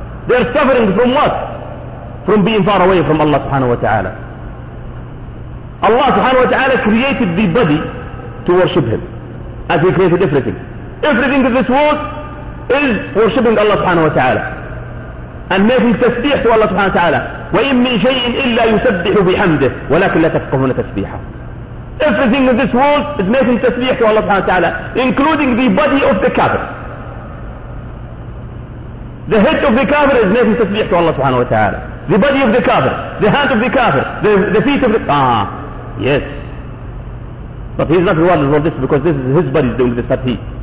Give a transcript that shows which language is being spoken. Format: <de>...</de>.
<en>They are suffering from what? From being far away from Allah subhanahu wa ta'ala. Allah subhanahu wa ta'ala created the body to worship Him, as He created everything. Everything in this world is worshipping Allah subhanahu wa ta'ala.</en> <ar>أن ما في تسبيح هو الله سبحانه وتعالى، وإن من شيء إلا يسبح بحمده، ولكن لا تفقهون تسبيحه.</ar> <en>Everything in this world is making tasbih to Allah subhanahu wa ta'ala, including the body of the kafir. The head of the kafir is making tasbih to Allah subhanahu wa ta'ala. The body of the kafir, the hand of the kafir, the feet of the... Ah, yes. But he's not rewarded for this because this is his body doing the tasbih.</en>